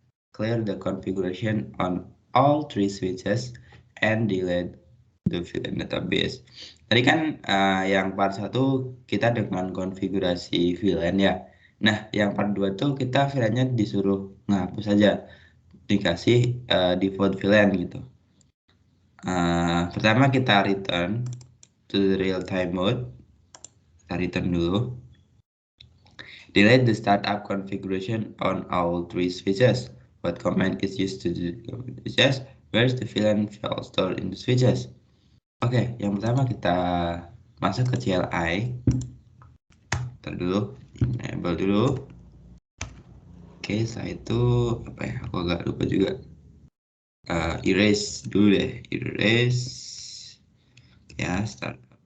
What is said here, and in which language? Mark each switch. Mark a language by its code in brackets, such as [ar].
[en] Clear the configuration on all 3 switches and delete the VLAN database. [id] Tadi kan yang part 1 kita dengan konfigurasi VLAN ya. Nah, yang part 2 tuh kita VLAN-nya disuruh ngapus aja. Dikasih default VLAN gitu. Pertama kita [en] return to the real time mode. [id] Kita return dulu. [en] Delete the startup configuration on all 3 switches. What command is used to do the switches? Where's the VLAN file stored in the switches? [id] Oke, yang pertama kita masuk ke CLI. Ntar dulu, enable dulu. Oke, setelah itu apa ya? Aku agak lupa juga. Erase dulu deh, erase. Ya, start.